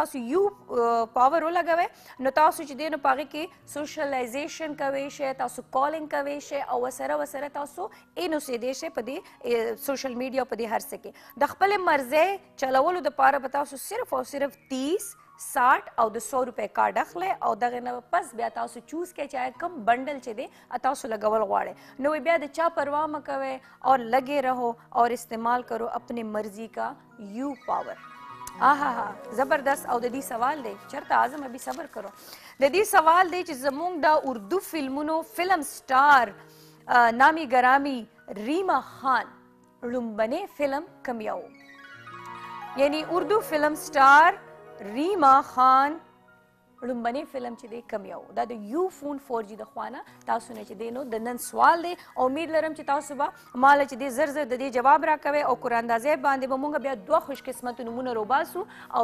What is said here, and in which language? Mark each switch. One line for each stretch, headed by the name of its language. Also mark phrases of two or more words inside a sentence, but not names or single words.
Pashto: تاسو یو پاور ولګوئ نو تاسو چې دی نو په هغې کې سوشلایزیشن کوی شئ تاسو کالینګ کوی شئ او ورسره تاسو این اوسېدی شئ په دې
English: social media
Pashto: په دې هر څه کې د خپلې مرضۍ چلولو دپاره به تاسو صرف او صرف 30 60 او د 100 روپے کارډ اخلي او دغه نه پس بیا تاسو چوز کړئ چې کم بنډل چې دی تاسو لګول غواړئ نو بیا د چا پروا مه کوئ
Urdu: اور لگے رہو اور استعمال کرو اپنے مرضی کا
Pashto: یو پاور آها زبردست او د دې سوال دی چرته اعظم
Urdu: ابي صبر کرو
Pashto: د دې سوال دی چې زموږ د اردو فلمونو
English: film star
Pashto: نامی گرامی ریما خان لومبنی فلم کم یو یعنی اردو
English: film star
Pashto: ریما خان لومبنی فلم چې دی کم یو دا د یو فون 4G د خوانه تاسو نه چې دی نو د نن سوال دی امید لرم چې تاسو به مال چې دی زر زر د دې جواب راکوي او قرآن اندازې باندې به مونږ بیا دوه خوش قسمت نمونه روباسو او